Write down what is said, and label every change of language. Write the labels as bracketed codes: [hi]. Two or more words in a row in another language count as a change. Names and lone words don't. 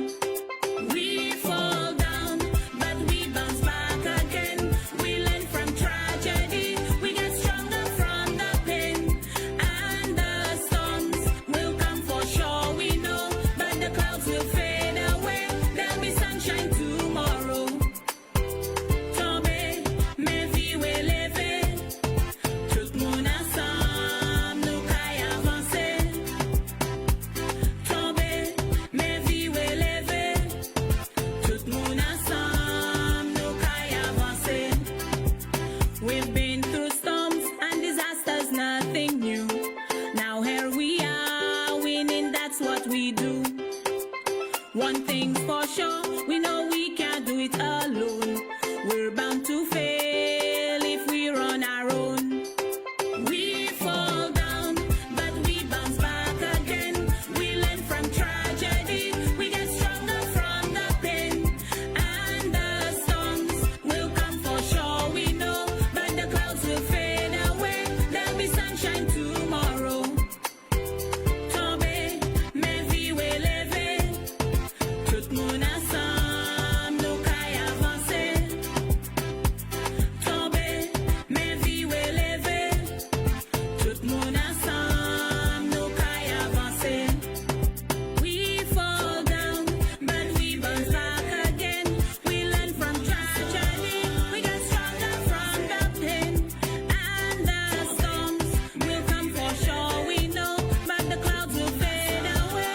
[en] We fall down, but we bounce back again. We learn from tragedy, we get stronger from the pain. And the storms will come for sure, we know, but the clouds will fade away. There'll be sunshine tomorrow. [ht] Tombe, me viwe leve, tout moun ensemble, nou kay avanse. Tombe, me viwe leve, tout moun ensemble, nou kay avanse. [en] We've been through storms and disasters, nothing new. Now here we are, winning, that's what we do. One thing's for sure, we know we can't do it alone. We're bound to fail if we run our own. We fall down, but we bounce back again. We learn from tragedy, we get stronger from the pain. And the storms will come for sure, we know, but the clouds will fade away. There'll be sunshine tomorrow. [ht] Tombe, me viwe leve, tout moun ensemble, nou kay avanse. Tombe, me viwe leve, tout moun ensemble, nou kay avanse. [en] We fall down, but we bounce back again. We learn from tragedy, we get stronger from the pain. And the storms will come for sure, we know, but the clouds will fade away.